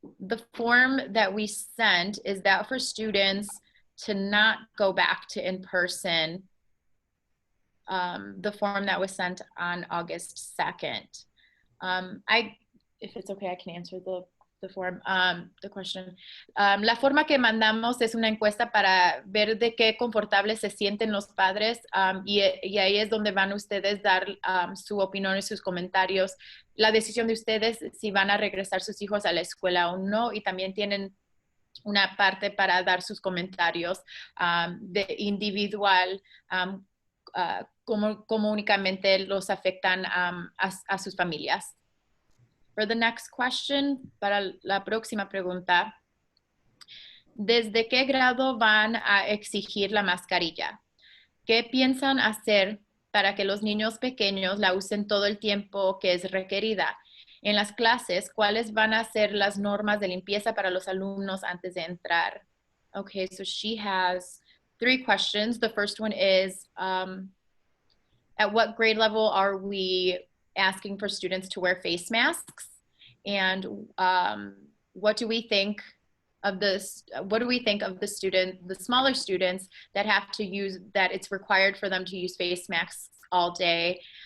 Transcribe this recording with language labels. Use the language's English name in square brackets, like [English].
[English] The form that we sent is that for students to not go back to in-person, the form that was sent on August 2nd. If it's okay, I can answer the question. [Spanish] La forma que mandamos es una encuesta para ver de qué confortables se sienten los padres y ahí es donde van ustedes dar su opinión y sus comentarios. La decisión de ustedes si van a regresar sus hijos a la escuela o no, y también tienen una parte para dar sus comentarios de individual, cómo únicamente los afectan a sus familias. [English] For the next question, [Spanish] para la próxima pregunta, ¿desde qué grado van a exigir la mascarilla? ¿Qué piensan hacer para que los niños pequeños la usen todo el tiempo que es requerida? En las clases, ¿cuáles van a ser las normas de limpieza para los alumnos antes de entrar? [English] Okay, so she has 3 questions. The first one is, at what grade level are we asking for students to wear face masks? And what do we think of this? What do we think of the smaller students that have to use, that it's required for them to use face masks all day?